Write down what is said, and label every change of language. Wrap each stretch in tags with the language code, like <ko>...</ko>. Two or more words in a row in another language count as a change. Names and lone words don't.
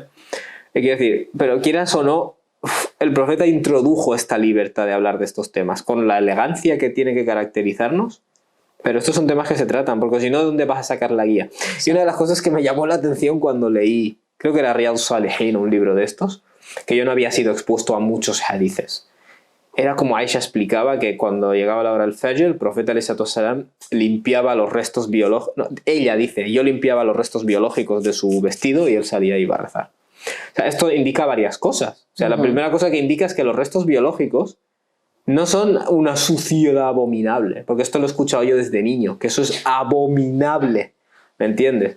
<es>Quiero decir, pero quieras o no, el profeta introdujo esta libertad de hablar de estos temas con la elegancia que tiene que caracterizarnos, pero estos son temas que se tratan, porque si no, ¿de dónde vas a sacar la guía? Y una de las cosas que me llamó la atención cuando leí, creo que era Riyadh Salihin, un libro de estos, que yo no había sido expuesto a muchos hadices. Era como Aisha explicaba que cuando llegaba la hora del Fajr, el profeta</es> <ar>عليه الصلاة والسلام</ar> <es>limpiaba los restos biológicos. No, ella dice, yo limpiaba los restos biológicos de su vestido y él salía y iba a rezar. O sea, esto indica varias cosas. O sea, la primera cosa que indica es que los restos biológicos no son una suciedad abominable, porque esto lo he escuchado yo desde niño, que eso es abominable, ¿me entiendes?</es>